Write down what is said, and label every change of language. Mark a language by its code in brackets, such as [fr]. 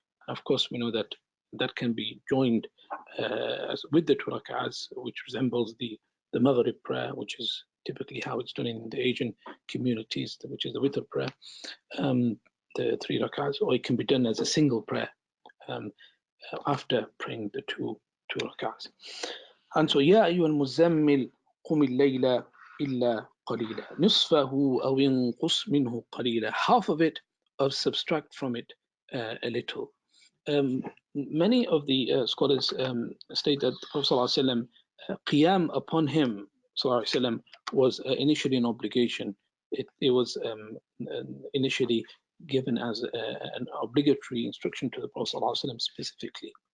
[en] Of course, we know that that can be joined with the 2 rak'ahs, which resembles the Maghrib prayer, which is typically how it's done in the Asian communities, which is the witr prayer, the 3 rak'ahs, or it can be done as a single prayer after praying the 2 rak'ahs. And so, [ar] يا أيها المزمل قم الليل إلا قليلا نصفه أو ينقص منه قليلا. [en] Half of it, or subtract from it a little. Many of the scholars state that the Prophet ﷺ, qiyam upon him ﷺ, was initially an obligation. It was initially given as an obligatory instruction to the Prophet ﷺ specifically.